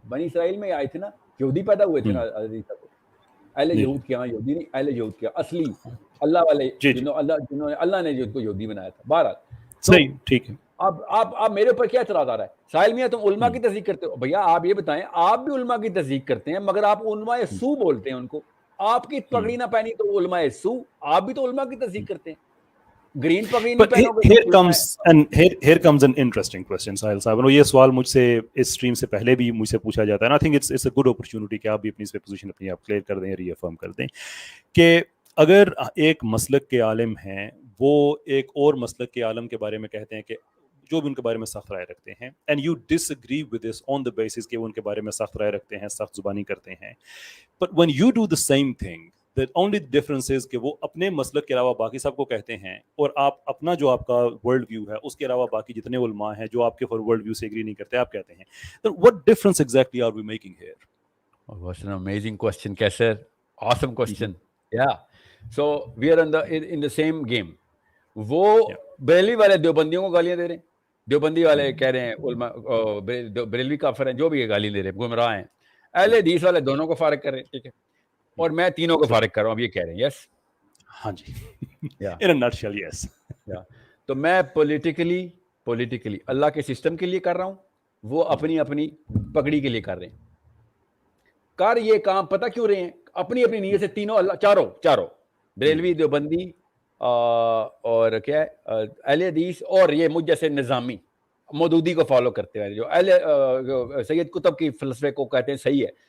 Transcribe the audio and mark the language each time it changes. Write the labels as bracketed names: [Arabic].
[Urdu] بنی اسرائیل میں آئے تھے نا, یہودی پیدا ہوئے تھے نا حضرت عیسیٰ کو, اہل یہود کے ہاں, یہودی نہیں, اہل یہود کے اصلی اللہ والے, جنہوں نے اللہ نے جو کو یہودی بنایا تھا. بہرحال صحیح, ٹھیک ہے. اب میرے اوپر کیا اعتراض آ رہا ہے, ساحل میاں تم علماء کی تصدیق کرتے ہو. بھیا آپ یہ بتائیں, آپ بھی علماء کی تصدیق کرتے ہیں مگر آپ علماء سو بولتے ہیں ان کو. آپ کی پگڑی نہ پہنی تو علماء سو, آپ بھی تو علماء کی تصدیق کرتے ہیں. گرین پگڑی نہیں پہنو گے. [English] Here comes an interesting question, Sahil صاحب. [Urdu] یہ سوال مجھ سے اس اسٹریم سے پہلے بھی مجھ سے پوچھا جاتا ہے. [English] I think it's a good opportunity [Urdu] کہ آپ بھی اپنی اس پہ پوزیشن اپنی آپ کلیئر کر دیں, ری افرم کر دیں کہ اگر ایک مسلک کے عالم ہیں وہ ایک اور مسلک کے عالم کے بارے میں کہتے ہیں کہ جو بھی ان کے بارے میں سخت رائے رکھتے ہیں, [English] and you disagree with this on the basis [Urdu] کہ وہ ان کے بارے میں سخت رائے رکھتے ہیں, سخت زبانی کرتے ہیں, but [English] when you do the same thing, the only difference is [Urdu] کہ وہ اپنے مسلک کے علاوہ باقی سب کو کہتے ہیں, اور آپ اپنا جو آپ کا ورلڈ ویو ہے اس کے علاوہ باقی جتنے علماء ہیں جو آپ کے ورلڈ ویو سے اگری نہیں کرتے آپ کہتے ہیں, [English] then what difference exactly are we making here? Oh, what's an amazing question, Kaisar. Awesome question. Yeah. So we are in the same game. [Urdu] وہ بریلوی والے دیوبندیوں کو گالیاں دے رہے ہیں, دیوبندی والے کہہ رہے ہیں علماء بریلوی کافر ہیں, جو بھی یہ گالی دے رہے ہیں گمراہ ہیں. اہل حدیث والے دونوں کو فارغ کر رہے ہیں, ٹھیک ہے, اور میں تینوں کو فارغ کر رہا ہوں. اب یہ کہہ رہے ہیں یس, ہاں جی, [English] in a nutshell, yes. [Urdu] تو میں پولیٹیکلی اللہ کے سسٹم کے لیے کر رہا ہوں, وہ اپنی اپنی پگڑی کے لیے کر رہے ہیں. کر یہ کام پتہ کیوں رہے ہیں, اپنی اپنی نیت سے تینوں, اللہ چاروں بریلوی, دیوبندی اور کیا ہے اہل حدیث, اور یہ مجھ جیسے نظامی مودودی کو فالو کرتے ہیں, جو سید قطب کی فلسفے کو کہتے ہیں صحیح ہے.